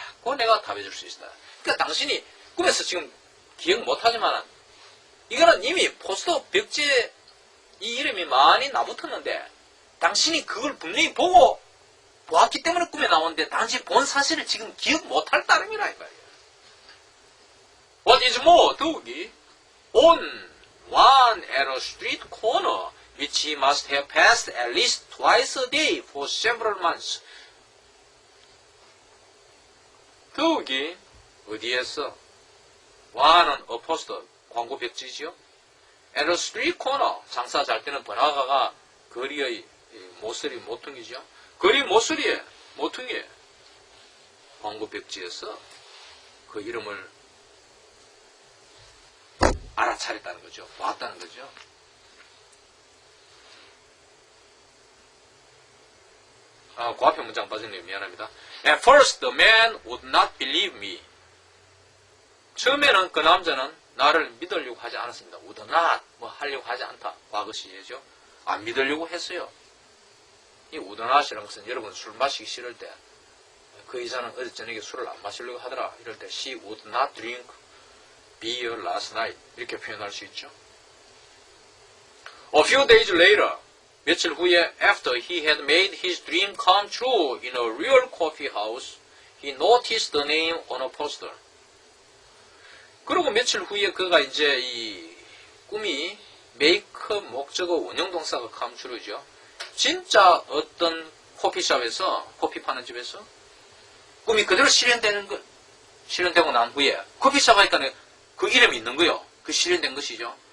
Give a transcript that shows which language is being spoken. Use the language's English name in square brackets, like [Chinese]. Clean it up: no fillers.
[Korean] 그거 내가 답해줄 수 있다. 그러니까 당신이 꿈에서 지금 기억 못하지만 이거는 이미 포스터 벽지에 이 이름이 많이 나붙었는데 당신이 그걸 분명히 보고 보았기 때문에 꿈에 나오는데 당신이 본 사실을 지금 기억 못할 따름이라 이 말이에요. [English] What is more, [Korean] 더욱이 [English] on one at a street corner which he must have passed at least twice a day for several months. [Korean] 더욱이 어디에서 one은 [English] a poster [Korean] 광고 벽지지요. [English] at a street corner [Korean] 장사 잘 때는 번화가가 거리의 모서리 모퉁이죠. 거리 모서리에 모퉁이에 광고 벽지에서 그 이름을 알아차렸다는 거죠. 봤다는 거죠. 고앞에 문장 빠졌네요. 미안합니다. [English] At first the man would not believe me. [Korean] 처음에는 그 남자는 나를 믿으려고 하지 않았습니다. would not 뭐 하려고 하지 않다. 과거 시제죠. 안 믿으려고 했어요. 이 would not이라는 것은 여러분 술 마시기 싫을 때 그 여자는 어제 저녁에 술을 안 마시려고 하더라. 이럴 때 [English] she would not drink beer last night [Korean] 이렇게 표현할 수 있죠. [English] A few days later [Korean] 며칠 후에 [English] after he had made his dream come true in a real coffee house he noticed the name on a poster. [Korean] 그리고 며칠 후에 그가 이제 이 꿈이 make 목적어 원형 동사가 [English] come true [Korean] 죠. 진짜 어떤 커피숍에서 커피 파는 집에서 꿈이 그대로 실현되고 난 후에 커피숍 하니까 그 이름이 있는 거요. 그 실현된 것이죠.